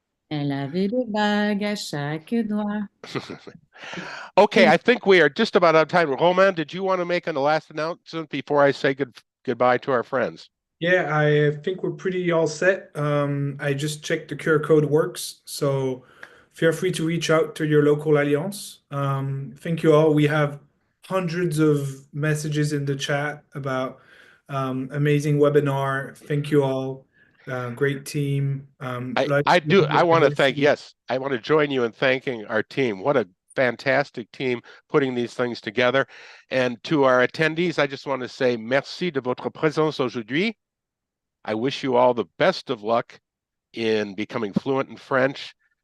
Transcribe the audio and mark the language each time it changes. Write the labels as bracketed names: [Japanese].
[French] Elle avait des bagues à chaque doigt. [English] Okay, I think we are just about out of time. Romain, did you want to make a last announcement before I say goodbye to our friends? Yeah, I think we're pretty all set. I just checked the QR code works, so feel free to reach out to your local Alliance. Thank you all. We have hundreds of messages in the chat about amazing webinar. Thank you all. Great team. I want to thank, yes, I want to join you in thanking our team. What a fantastic team putting these things together. And to our attendees, I just want to say [French] merci de votre présence aujourd'hui. [English] I wish you all the best of luck in becoming fluent in French.